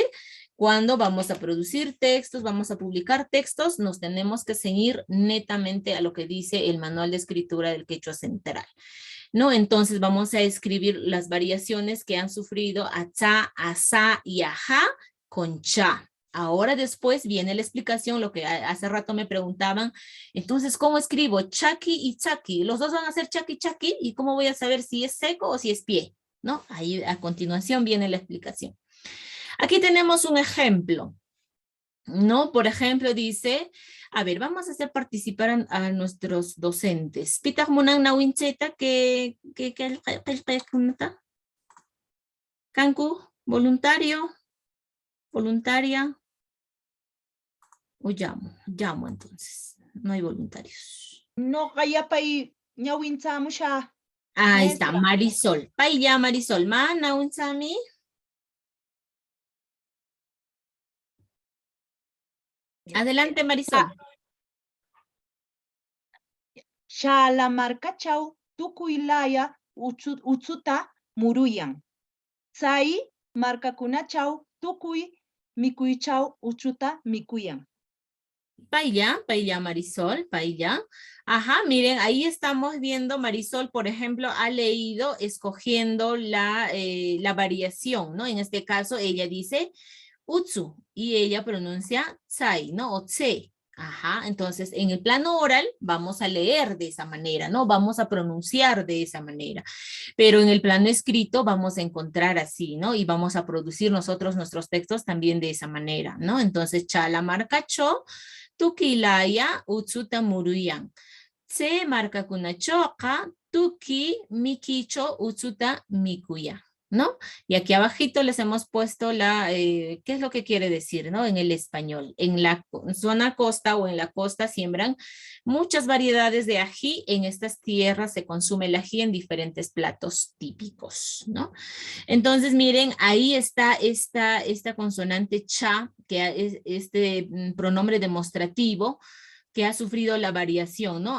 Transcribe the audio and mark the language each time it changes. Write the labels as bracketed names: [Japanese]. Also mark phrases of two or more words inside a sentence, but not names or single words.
[Spanish] Cuando vamos a producir textos, vamos a publicar textos, nos tenemos que ceñir netamente a lo que dice el manual de escritura del quechua central, ¿no? Entonces vamos a escribir las variaciones que han sufrido a cha, a sa y a ja con cha. Ahora después viene la explicación, lo que hace rato me preguntaban, entonces, ¿cómo escribo? Chaki y chaki. Los dos van a ser [Quechua] chaki, chaki, [Spanish] ¿y cómo voy a saber si es seco o si es pie? ¿No? Ahí a continuación viene la explicación. Aquí tenemos un ejemplo, ¿no? Por ejemplo, dice, a ver, vamos a hacer participar a nuestros docentes. [Quechua] Pitag munang nawincheta que Kanku, voluntario, voluntaria. [Spanish] O llamo entonces. No hay voluntarios. No, [Quechua] kaya pa'y nyawinsa siya. [Spanish] Ahí está, Marisol. [Quechua] Paya Marisol. Ma, nawinchami. [Spanish] Adelante, Marisol. [Quechua] Shalamarkachaw tukuylaya utsuta muruyan. Sai markakunachaw tukuy mikuychaw utsuta mikuyan. Paya Marisol, paya. [Spanish] Ajá, miren, ahí estamos viendo, Marisol, por ejemplo, ha leído escogiendo la variación, ¿no? En este caso, ella dice utsu y ella pronuncia tsai, ¿no? O tse. Ajá, entonces en el plano oral vamos a leer de esa manera, ¿no? Vamos a pronunciar de esa manera. Pero en el plano escrito vamos a encontrar así, ¿no? Y vamos a producir nosotros nuestros textos también de esa manera, ¿no? [Quechua] Entonces, chala marca cho, tukilaya utsuta muruyan. Tse marca kunachoka, tuki mikicho utsuta mikuya. [Spanish] ¿no? Y aquí abajito les hemos puesto ¿qué es lo que quiere decir, no? En el español. En la zona costa o en la costa siembran muchas variedades de ají. En estas tierras se consume el ají en diferentes platos típicos, ¿no? Entonces, miren, ahí está esta consonante cha, que es este pronombre demostrativo, que ha sufrido la variación, ¿no?